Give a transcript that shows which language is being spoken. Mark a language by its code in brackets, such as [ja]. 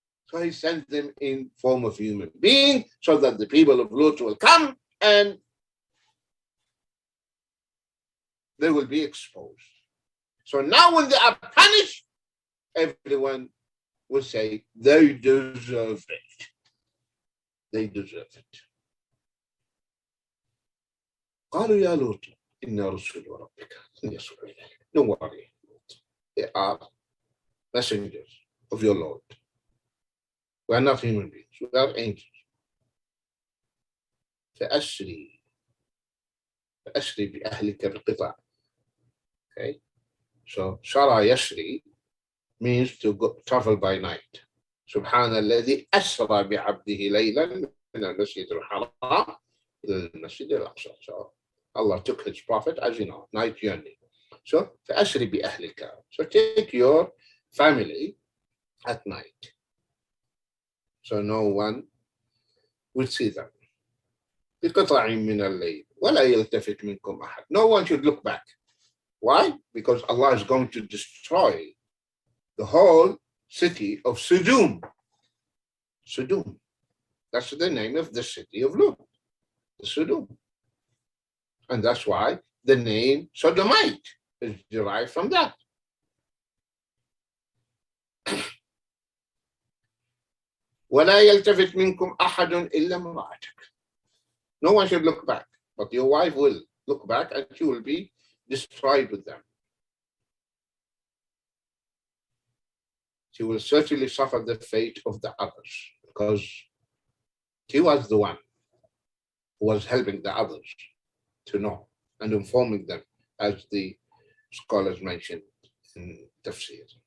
[en] So He sent them in form of human being so that the people of Lut will come and they will be exposed. So now when they are punished, everyone will say they deserve it. They deserve it. [ar] قالوا يا لوط إنا رسول ربك يصل إليك. [en] Don't worry. They are messengers of your Lord. We are not human beings. We are angels. [ar] فأسري بأهلك بقطع. [en] Okay. So Shara Yashri means to go, travel by night. [ar] سبحان الذي أسرى بعبده ليلا من المسجد الحرام إلى المسجد الأقصى. [en] So Allah took His Prophet, as you know, night journey. So [ar] فأسري بأهلك. [en] So take your family at night. So no one will see them. [ar] بقطع من الليل ولا يلتفت منكم أحد. [en] No one should look back. Why? Because Allah is going to destroy the whole city of Sodom. Sodom. That's the name of the city of Lut. Sodom. And that's why the name Sodomite is derived from that. [ar] ولا يلتفت منكم أحد إلا امرأتك. [en] No one should look back, but your wife will look back and she will be destroyed with them. She will certainly suffer the fate of the others because she was the one who was helping the others to know and informing them, as the scholars mentioned in Tafsir.